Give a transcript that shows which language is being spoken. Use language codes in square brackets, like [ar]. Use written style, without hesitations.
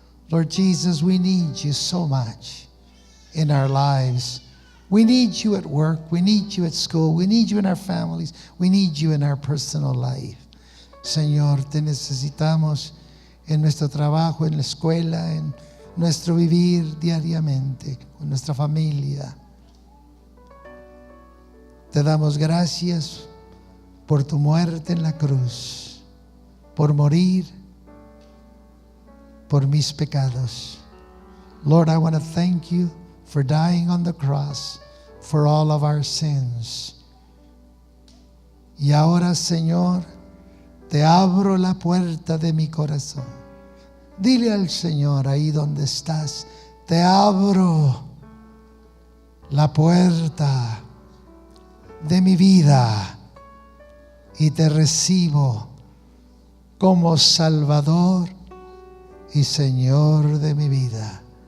[en] Lord Jesus, we need you so much in our lives. We need you at work. We need you at school. We need you in our families. We need you in our personal life. [es] Señor, te necesitamos en nuestro trabajo, en la escuela, en nuestro vivir diariamente, con nuestra familia. Te damos gracias por tu muerte en la cruz, por morir por mis pecados. [en] Lord, I want to thank you for dying on the cross for all of our sins. [es] Y ahora, Señor, te abro la puerta de mi corazón. Dile al Señor ahí donde estás, te abro la puerta de mi vida y te recibo como Salvador y Señor de mi vida.